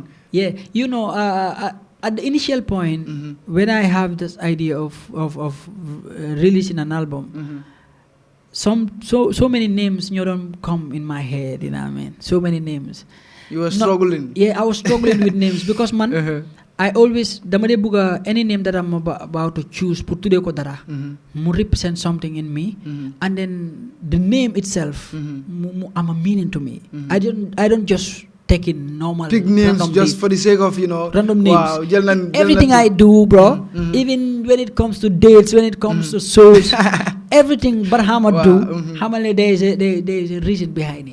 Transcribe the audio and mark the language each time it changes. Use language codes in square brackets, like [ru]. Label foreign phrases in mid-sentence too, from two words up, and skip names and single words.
[en] Yeah, at the initial point, when I have this idea of releasing an album, so many names don't come in my head. You know what I mean? So many names. You were struggling. Yeah, I was struggling with names because I always any name that I'm about to choose put today ko dara mu represent something in me, and then the name itself I'm a meaning to me. I don't just take in normal pick names just for the sake of random names. Wow, everything I do, bro, even when it comes to dates, when it comes to shows, everything Barhama do, Hamale, there is a reason behind it.